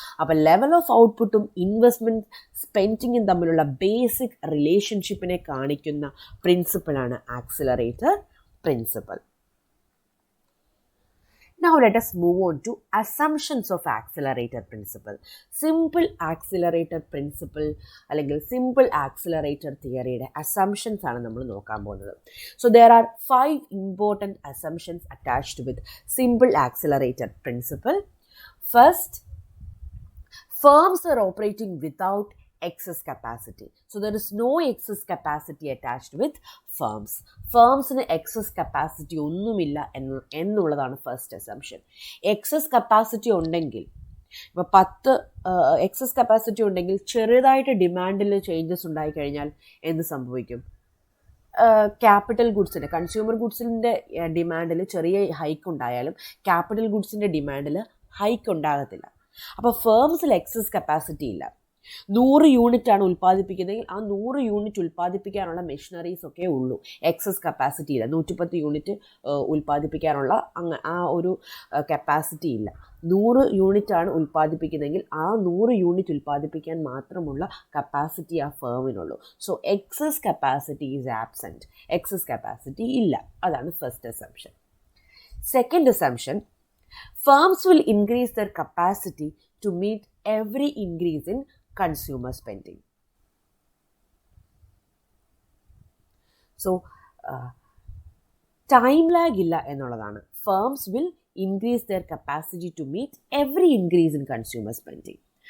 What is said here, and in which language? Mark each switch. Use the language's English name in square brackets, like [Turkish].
[Malayalam] അപ്പോൾ level of ഔട്ട്പുട്ടും investment സ്പെൻഡിങ്ങും തമ്മിലുള്ള ബേസിക് റിലേഷൻഷിപ്പിനെ കാണിക്കുന്ന പ്രിൻസിപ്പിളാണ് accelerator principle. [English] Now let us move on to assumptions of accelerator principle. [Malayalam] Simple accelerator principle അല്ലെങ്കിൽ simple accelerator theoryയുടെ assumptions ആണ് നമ്മൾ നോക്കാൻ പോകുന്നത്. [English] So there are 5 important assumptions attached with simple accelerator principle. First, firms are operating without excess capacity. So there is no excess capacity attached with firms. [Malayalam] ഫേംസിന് excess capacity ഒന്നുമില്ല എന്നുള്ളതാണ് first assumption. Excess capacity ഉണ്ടെങ്കിൽ, ഇപ്പോൾ 10 excess capacity ഉണ്ടെങ്കിൽ ചെറുതായിട്ട് ഡിമാൻഡിൽ changes ഉണ്ടായിക്കഴിഞ്ഞാൽ എന്ത് സംഭവിക്കും? Capital ഗുഡ്സിൻ്റെ, consumer ഗുഡ്സിൻ്റെ ഡിമാൻഡിൽ ചെറിയ ഹൈക്ക് ഉണ്ടായാലും ക്യാപിറ്റൽ ഗുഡ്സിൻ്റെ ഡിമാൻഡിൽ ഹൈക്ക് ഉണ്ടാകത്തില്ല. അപ്പോൾ ഫേംസിൽ എക്സസ് കപ്പാസിറ്റി ഇല്ല. 100 യൂണിറ്റാണ് ഉൽപ്പാദിപ്പിക്കുന്നതെങ്കിൽ ആ 100 യൂണിറ്റ് ഉൽപ്പാദിപ്പിക്കാനുള്ള മെഷീനറീസ് ഒക്കെ ഉള്ളൂ. എക്സസ് കപ്പാസിറ്റി ഇല്ല. 110 യൂണിറ്റ് ഉൽപ്പാദിപ്പിക്കാനുള്ള ആ ഒരു കപ്പാസിറ്റി ഇല്ല. 100 യൂണിറ്റാണ് ഉൽപ്പാദിപ്പിക്കുന്നതെങ്കിൽ ആ 100 യൂണിറ്റ് ഉൽപ്പാദിപ്പിക്കാൻ മാത്രമുള്ള കപ്പാസിറ്റി ആ ഫേമിനുള്ളൂ. [English] So excess capacity is absent. [Malayalam] Excess capacity ഇല്ല. [English] അതാണ് first assumption. Second assumption, firms will increase their capacity to meet every increase in consumer spending. [Malayalam] So time lag illa എന്നുള്ളതാണ്. [English] Firms will increase their capacity to meet every increase in consumer spending.